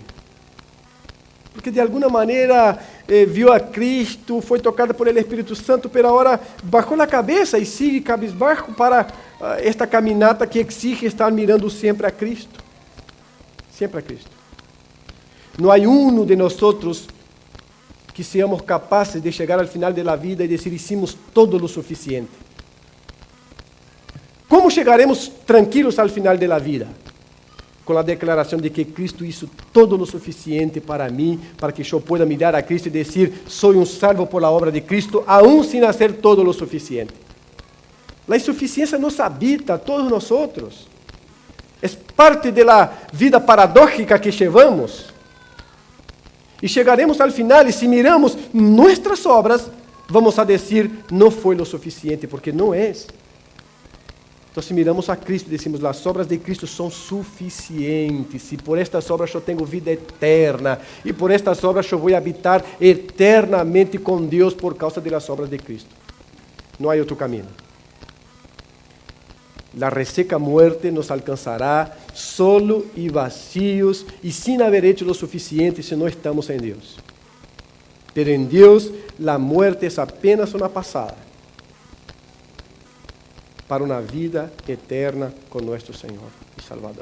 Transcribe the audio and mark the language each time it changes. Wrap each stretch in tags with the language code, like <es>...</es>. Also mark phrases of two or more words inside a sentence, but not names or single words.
<es>Porque de alguna manera vio a Cristo, fue tocado por el Espíritu Santo, pero ahora bajó la cabeza y sigue cabizbajo para esta caminata que exige estar mirando siempre a Cristo. Siempre a Cristo. No hay uno de nosotros que seamos capaces de llegar al final de la vida y decir, hicimos todo lo suficiente. ¿Cómo llegaremos tranquilos al final de la vida?</es> <pt>com a declaração de que Cristo hizo todo o suficiente para mim, para que eu</pt> <es>pueda mirar</es> <pt>a Cristo e dizer, sou um salvo</pt> <es>por la obra</es> <pt>de Cristo,</pt> <es>aún sin hacer</es> <pt>todo o suficiente. A insuficiência nos habita a todos nós. É parte da vida paradójica que levamos. E chegaremos ao final, e se miramos nossas obras, vamos a dizer, não foi o suficiente, porque não é. Então, se miramos a Cristo e decimos, as obras de Cristo são suficientes, e por estas obras eu tenho vida eterna, e por estas obras eu vou habitar eternamente com Deus por causa das obras de Cristo. Não há outro caminho.</pt> <es>La reseca muerte nos alcanzará solo y vacíos y sin haber hecho lo suficiente si no estamos en Dios. Pero en Dios la muerte es apenas una pasada para una vida eterna con nuestro Señor y Salvador.</es>